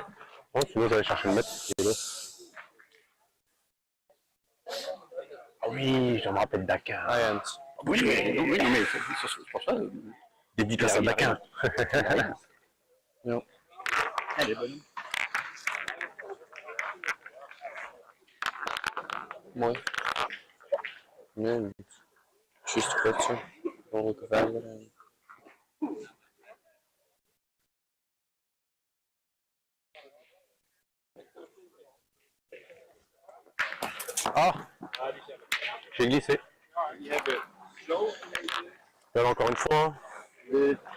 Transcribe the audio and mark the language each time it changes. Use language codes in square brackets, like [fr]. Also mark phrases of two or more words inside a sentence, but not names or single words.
[fr] Bon, sinon j'allais chercher le mètre. Ah oui, je me rappelle Dakar. Jens. Oui, mais c'est pour ça. Dédicace à Dakar. [nl] Ja. [fr] Elle est bonne. [nl] Mooi. Nee, niet. Juist kwetsen. Mogelijke verder. [fr] Ah, j'ai glissé. Là, encore une fois. Hein.